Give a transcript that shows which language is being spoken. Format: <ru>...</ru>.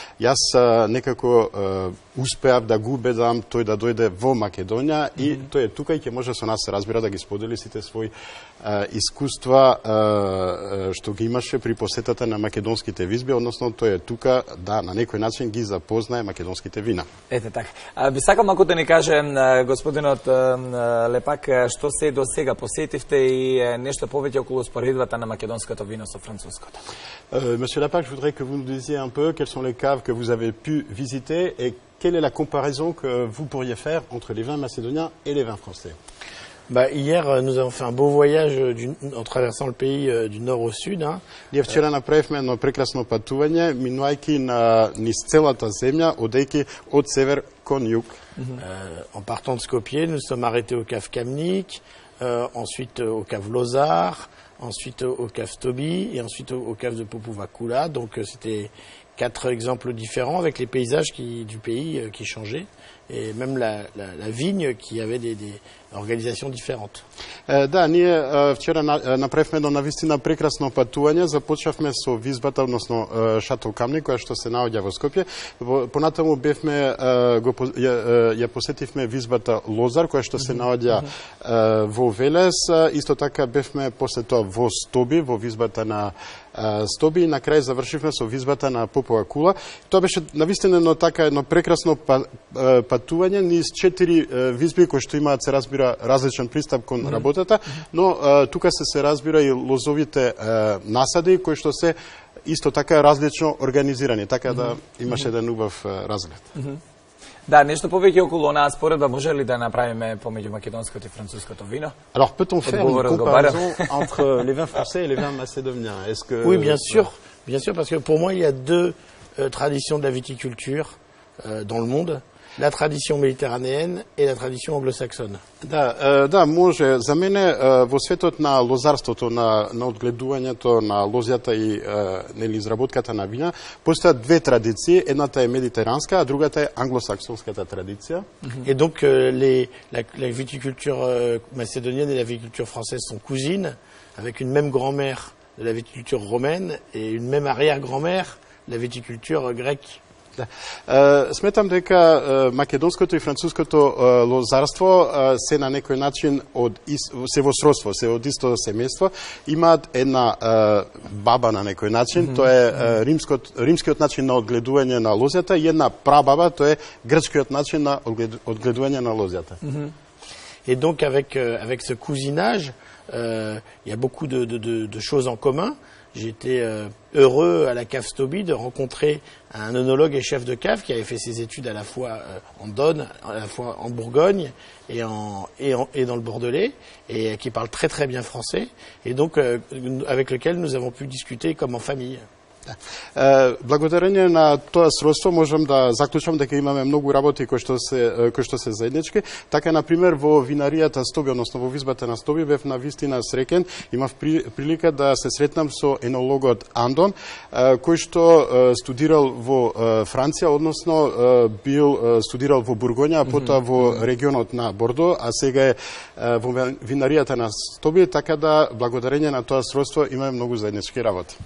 <mk>Јас некако успеав да го убедам тој да дојде во Македонија и тој е тука и ќе може со нас се разбира да ги сподели сите своји искуства што ги имаше при посетата на македонските визби, односно тој е тука да на некој начин ги запознае македонските вина. Ете така. Би сакал ако да ни каже господинот Лепак што се до сега посетивте и нешто повеќе околу споредбата на македонското вино со француското.</mk> <fr>Monsieur Lapac, je voudrais que vous nous disiez un peu quelles sont les caves que vous avez pu visiter et quelle est la comparaison que vous pourriez faire entre les vins macédoniens et les vins français? Hier, nous avons fait un beau voyage en traversant le pays du nord au sud.</fr> <mk>Ние вчера направивме едно прекрасно патување, минувајќи низ целата земја, одејќи од север кон југ.</mk> <fr>En partant de Skopje, nous sommes arrêtés au cave Kamnik, ensuite au cave Lozar, ensuite au cave Stobi et ensuite au cave de Popova-Kula. Donc c'était 4 exemples différents avec les paysages du pays qui changeaient et même la vigne qui avait des organizations différentes.</fr> <mk>Да, ние вчера направивме едно навистина прекрасно патување. Започнавме со визбата, односно Шатол Камник, која што се наоѓа во Скопје. Понатаму ја посетивме визбата Лозар, која што се наоѓа во Велес. Исто така бевме после тоа во Стоби, во визбата на Стоби, и на крај завршивме со визбата на Попова Кула. Тоа беше навистина едно прекрасно патување низ 4 визби кои што имаат се разбира различен пристап кон работата, но тука се разбира и лозовите насади кои што се исто така различно организирани, така да имаше еден убав разглед. Да, нешто повеќе околу онаа споредба може ли да направиме помеѓу македонското и француското вино?</mk> <fr>Alors peut-on faire une comparaison entre les vins français et les vins macédoniens? Est-ce que Oui, bien sûr, parce que pour moi il y a deux traditions de la viticulture dans le monde. La tradition méditerranéenne et la tradition anglo-saxonne.</fr> <mk>Да, може. За мене во светот на лозарството, на одгледувањето на лозјата и нели изработката на вина, постојат две традиции. Едната е медитеранска, а другата е англосаксонската традиција.</mk> <fr>Et donc la viticulture macédonienne et la viticulture française sont cousines, avec une même grand-mère de la viticulture romaine et une même arrière-grand-mère de la viticulture grecque.</fr> <mk>Сметам дека македонското и француското лозарство се на некој начин се во сродство, се од исто семејство, имаат една баба на некој начин, тоа е римскиот начин на одгледување на лозјата, и една прабаба, тоа е грчкиот начин на одгледување на лозјата.</mk> <fr>Et donc avec ce cousinage, il y a beaucoup de choses en commun. J'étais heureux à la cave Stoby de rencontrer un œnologue et chef de cave qui avait fait ses études à la fois en Dône, à la fois en Bourgogne et dans le Bordelais, et qui parle très très bien français, et donc avec lequel nous avons pu discuter comme en famille.</fr> <mk>Благодарение на тоа сродство можам да заклучам дека имаме многу работи кои што се заеднички. Така, например, во винаријата Стоби, односно во визбата на Стоби, бев на вистина среќен. Имав прилика да се сретнам со енологот Андон, кој што студирал во Франција, односно бил студирал во Бургоња, а потоа во регионот на Бордо, а сега е во винаријата на Стоби, така да благодарение на тоа сродство имаме многу заеднички работи.</mk>